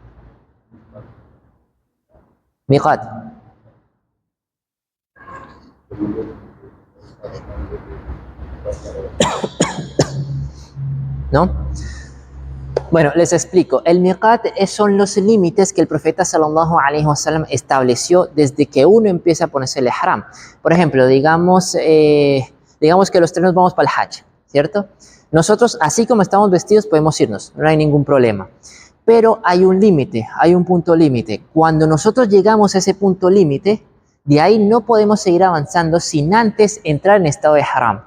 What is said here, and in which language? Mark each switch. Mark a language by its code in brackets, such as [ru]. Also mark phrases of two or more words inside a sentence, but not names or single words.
[es] Miqat. ¿No? Bueno, les explico. El miqat son los límites que el profeta [ar] صلى الله عليه وسلم [es] estableció desde que uno empieza a ponerse el ihram. Por ejemplo, digamos que los tres nos vamos para el hajj, ¿cierto? Nosotros, así como estamos vestidos, podemos irnos, no hay ningún problema. Pero hay un límite, hay un punto límite. Cuando nosotros llegamos a ese punto límite, de ahí no podemos seguir avanzando sin antes entrar en estado de haram.